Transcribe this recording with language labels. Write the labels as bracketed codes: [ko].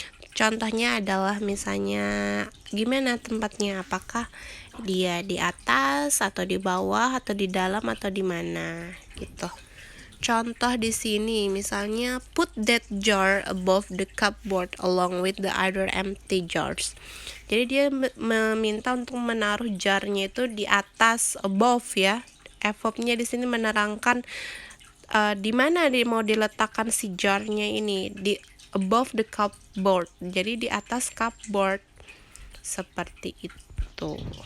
[id] Contohnya adalah misalnya gimana tempatnya, apakah dia di atas atau di bawah atau di dalam atau di mana gitu. Contoh di sini misalnya [en] put that jar above the cupboard along with the other empty jars. [id] Jadi dia meminta untuk menaruh jarnya itu di atas, above ya. Verbnya di sini menerangkan di mana dia mau diletakkan si jarnya ini, di [en] above the cupboard. [id] Jadi di atas cupboard, seperti itu.